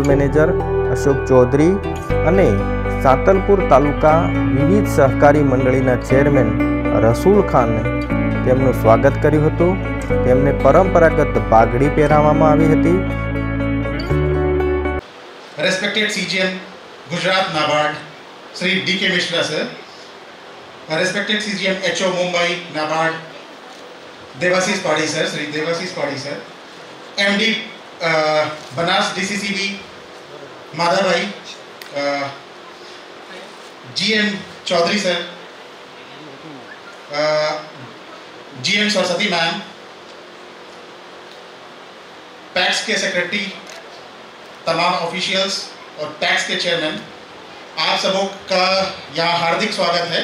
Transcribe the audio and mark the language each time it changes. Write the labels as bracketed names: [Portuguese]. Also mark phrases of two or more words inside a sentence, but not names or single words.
[Gujarati] મેનેજર અશોક ચૌધરી અને સાંતલપુર તાલુકા વિવિધ સહકારી મંડળીના ચેરમેન રસૂલ ખાને તેમનું સ્વાગત કર્યું હતું। તેમને પરંપરાગત પાઘડી પહેરાવવામાં આવી હતી। [English] Respected CGM Gujarat NABARD Sri DK Mishra sir, respected CGM HO Mumbai NABARD Devashish Padhi sir, Sri Devashish Padhi sir, MD Banas DCCB Madhavai, [Hindi] GM Chaudhary sir, GM Saraswati ma'am, टैक्स के सेक्रेटरी, तमाम ऑफिशियल्स और टैक्स के चेयरमैन, आप सबों का यहाँ हार्दिक स्वागत है।